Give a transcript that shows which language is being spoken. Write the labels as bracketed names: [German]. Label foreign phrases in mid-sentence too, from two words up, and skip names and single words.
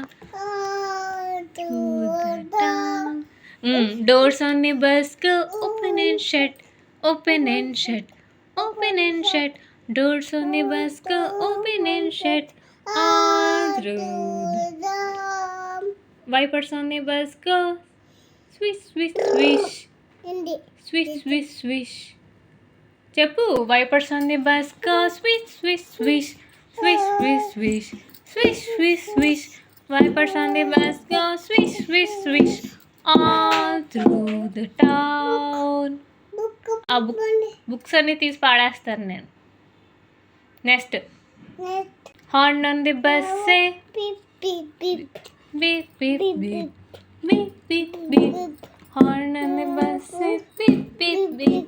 [English] To the town. Doors on the bus go open and shut. Open and shut. Open and shut. Doors on the bus go open and shut. All through the wipers on the bus go swish, swish, swish. Swish, swish, swish. Chappu. Wipers on the bus go swish, swish, swish. Swish, swish, swish. Swish, swish, swish. Wipers on the bus go swish, swish, swish. All through the town. [Telugu] ఆ బుక్స్ అన్ని తీసి పాడేస్తాను నేను. నెక్స్ట్. [English] Horn on the bus say beep beep beep beep beep beep. Horn on the bus say beep beep beep.